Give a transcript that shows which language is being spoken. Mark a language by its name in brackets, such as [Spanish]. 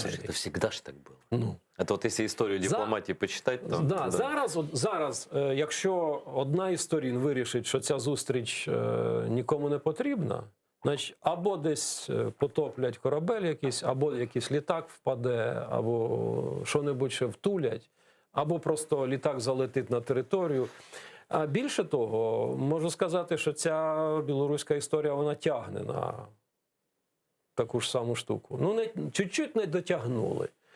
[Russian] Слушай, это всегда ж так было. Ну. Это вот если историю дипломатии почитать, то... Да. [Ukrainian] Зараз, якщо одна із сторін вирішить, що ця зустріч нікому не потрібна, значить, або десь потоплять корабель якийсь, або якийсь літак впаде, або що-небудь ще втулять, або просто літак залетить на територію. А більше того, можу сказати, що ця білоруська історія, вона тягне на таку ж саму штуку. [Russian] Ну, чуть-чуть не дотягнули.